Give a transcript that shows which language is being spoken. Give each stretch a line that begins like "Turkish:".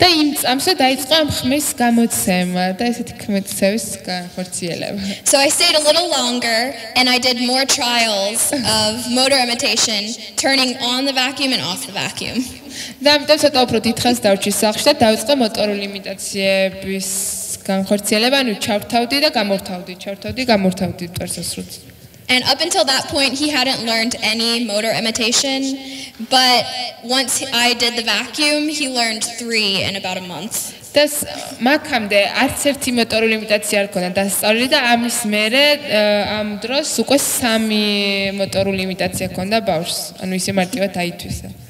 Georgian: და იმ წამსვე დაიწყო ხმის გამოცემა და ესეთი ხმის განხორციელება.
English: So I stayed a little longer and I did more trials of motor imitation, turning on the vacuum and off the vacuum.
Georgian: და ამიტომ ცოტა უფრო დიდხანს დავრჩი სახლში და დაიწყო მოტორული იმიტაციების განხორციელება, ანუ ჩავთავდი და გამორთავდი კვერსასრუტს.
English: And up until that point he hadn't learned any motor imitation, but once I did the vacuum, he learned 3 in about a month.
Georgian: და მაგამდე არც ერთი მოტორული იმიტაცია არ ქონდა დასწავლილი და ამის მერე ამ დროს უკვე 3 მოტორული იმიტაცია ქონდა ბავშვს, ანუ ისე მარტივად აითვისა.